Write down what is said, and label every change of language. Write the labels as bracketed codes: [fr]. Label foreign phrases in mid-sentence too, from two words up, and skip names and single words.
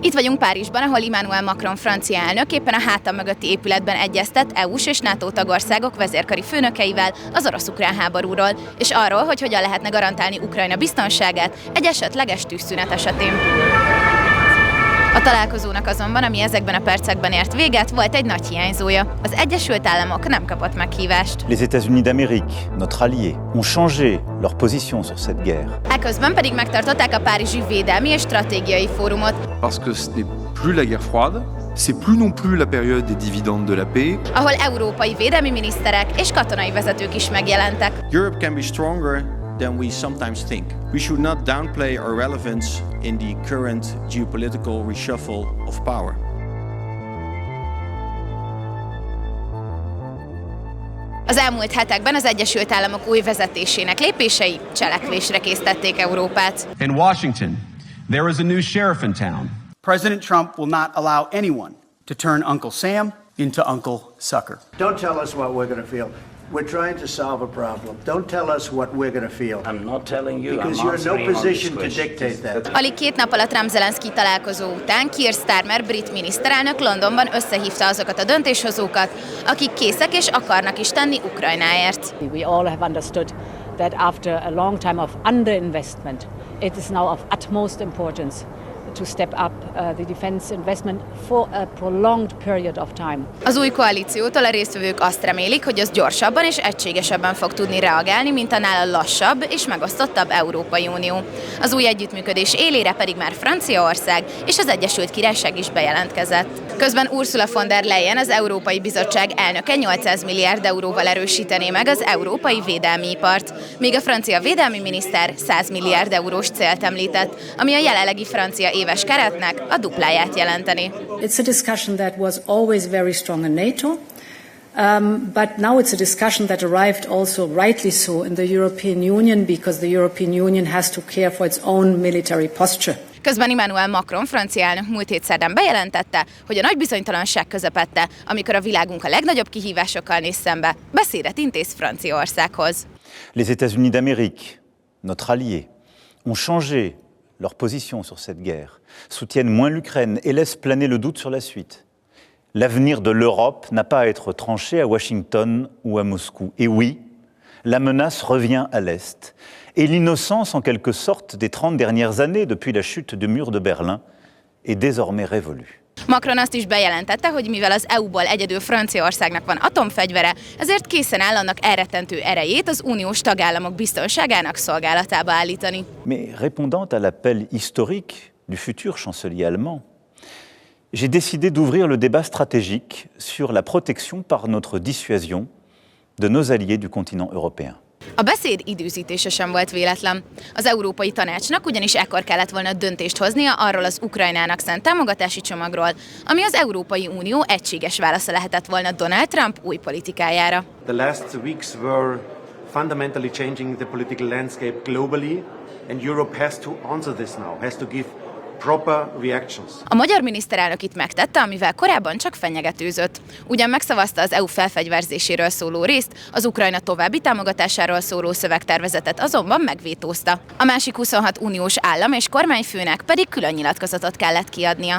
[hu] Itt vagyunk Párizsban, ahol Emmanuel Macron francia elnök éppen a háta mögötti épületben egyeztet EU-s és NATO tagországok vezérkari főnökeivel az orosz-ukrán háborúról, és arról, hogy hogyan lehetne garantálni Ukrajna biztonságát egy esetleges tűzszünet esetén. A találkozónak azonban, ami ezekben a percekben ért véget, volt egy nagy hiányzója. Az Egyesült Államok nem kapott meghívást. [fr] Les États-Unis d'Amérique, notre allié, ont changé leur position sur cette guerre. [hu] Eközben pedig megtartották a Párizsi Védelmi és Stratégiai Fórumot. [fr] Parce que ce n'est plus la guerre froide, c'est plus non plus la période des dividendes de la paix. [hu] Ahol európai védelmi miniszterek és katonai vezetők is megjelentek. [en] Europe can be stronger than we sometimes think. We should not downplay our relevance in the current geopolitical reshuffle of power. [hu] Az elmúlt hetekben az Egyesült Államok új vezetésének lépései cselekvésre késztették Európát. [en] In Washington, there is a new sheriff in town. President Trump will not allow anyone to turn Uncle Sam into Uncle Sucker. Don't tell us what we're going to feel. We're trying to solve a problem. Don't tell us what we're going to feel. I'm not telling you. Because you're in no position to dictate that. [hu] Alig 2 nappal a Trump-Zelenszky találkozó után Keir Starmer brit miniszterelnök Londonban összehívta azokat a döntéshozókat, akik készek és akarnak is tenni Ukrajnáért. [en] We all have understood that after a long time of underinvestment, it is now of utmost importance to step up the defense investment for a prolonged period of time. [hu] Az új koalíciótól a résztvevők azt remélik, hogy az gyorsabban és egységesebben fog tudni reagálni, mint a nála lassabb és megosztottabb Európai Unió. Az új együttműködés élére pedig már Franciaország és az Egyesült Királyság is bejelentkezett. Közben Ursula von der Leyen, az Európai Bizottság elnöke 800 milliárd euróval erősítené meg az európai védelmi ipart, míg a francia védelmi miniszter 100 milliárd eurós célt említett, ami a jelenlegi francia éves keretnek a dupláját jelenteni. [en] It's a discussion that was always very strong in NATO, but now it's a discussion that arrived also rightly so in the European Union because the European Union has to care for its own military posture. [hu] Közben Emmanuel Macron francia elnök múlt hét szerdán bejelentette, hogy a nagy bizonytalanság közepette, amikor a világunk a legnagyobb kihívásokkal néz szembe, beszédet intéz Franciaországhoz. [fr] Les États-Unis d'Amérique, notre allié, ont changé leur position sur cette guerre, soutiennent moins l'Ukraine et laissent planer le doute sur la suite. L'avenir de l'Europe n'a pas à être tranché à Washington ou à Moscou. Et oui, la menace revient à l'Est. Et l'innocence, en quelque sorte, des 30 dernières années depuis la chute du mur de Berlin est désormais révolue. [hu] Macron azt is bejelentette, hogy mivel az EU-ból egyedül Franciaországnak van atomfegyvere, ezért készen áll annak elrettentő erejét az uniós tagállamok biztonságának szolgálatába állítani. [fr] Mais répondant à l'appel historique du futur chancelier allemand, j'ai décidé d'ouvrir le débat stratégique sur la protection par notre dissuasion de nos alliés du continent européen. [hu] A beszéd időzítése sem volt véletlen. Az Európai Tanácsnak ugyanis ekkor kellett volna döntést hoznia arról az Ukrajnának szánt támogatási csomagról, ami az Európai Unió egységes válasza lehetett volna Donald Trump új politikájára. [en] The last weeks were fundamentally changing the political landscape globally, and Europe has to answer this now, has to give proper reactions. [hu] A magyar miniszterelnök itt megtette, amivel korábban csak fenyegetőzött. Ugyan megszavazta az EU felfegyverzéséről szóló részt, az Ukrajna további támogatásáról szóló szövegtervezetet azonban megvétózta. A másik 26 uniós állam és kormányfőnek pedig külön nyilatkozatot kellett kiadnia.